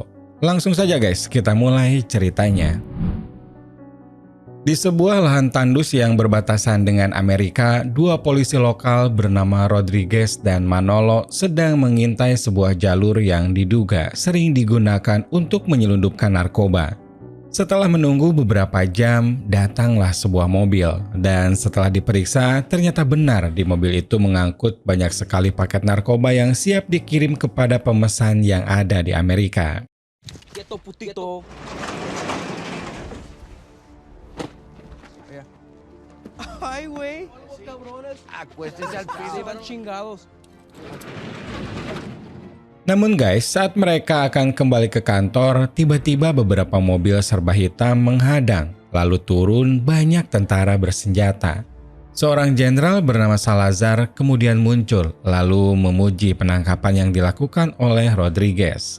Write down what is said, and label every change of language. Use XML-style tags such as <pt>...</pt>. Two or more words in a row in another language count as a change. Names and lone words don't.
<id>Langsung saja guys, kita mulai ceritanya. Di sebuah lahan tandus yang berbatasan dengan Amerika, dua polisi lokal bernama Rodriguez dan Manolo sedang mengintai sebuah jalur yang diduga sering digunakan untuk menyelundupkan narkoba. Setelah menunggu beberapa jam, datanglah sebuah mobil. Dan setelah diperiksa, ternyata benar di mobil itu mengangkut banyak sekali paket narkoba yang siap dikirim kepada pemesan yang ada di Amerika.</id> <es>Ay, güey. Cabrones. Acuéstense al piso y van chingados.</es> <id>Namun guys, saat mereka akan kembali ke kantor, tiba-tiba beberapa mobil serba hitam menghadang. Lalu turun banyak tentara bersenjata. Seorang jenderal bernama Salazar kemudian muncul, lalu memuji penangkapan yang dilakukan oleh Rodriguez.</id>